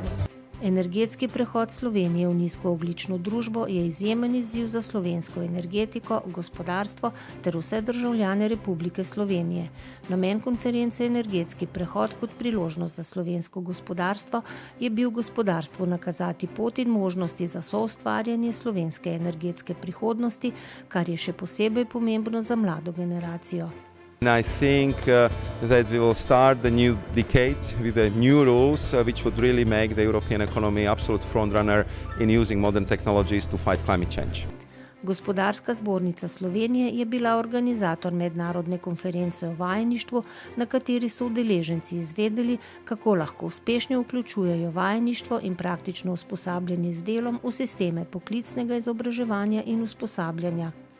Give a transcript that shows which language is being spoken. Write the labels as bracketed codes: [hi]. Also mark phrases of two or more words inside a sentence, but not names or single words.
[sl] Energetski prehod Slovenije v nizkoogljično družbo je izjemen izziv za slovensko energetiko, gospodarstvo ter vse državljane Republike Slovenije. Namen konference Energetski prehod kot priložnost za slovensko gospodarstvo je bil gospodarstvu nakazati pot in možnosti za soustvarjanje slovenske energetske prihodnosti, kar je še posebej pomembno za mlado generacijo. [en] I think that we will start the new decade with the new rules which would really make the European economy absolute frontrunner in using modern technologies to fight climate change. [sl] Gospodarska zbornica Slovenije je bila organizator mednarodne konference o vajeništvu, na kateri so udeleženci izvedeli, kako lahko uspešno vključujejo vajeništvo in praktično usposabljanje z delom v sisteme poklicnega izobraževanja in usposabljanja.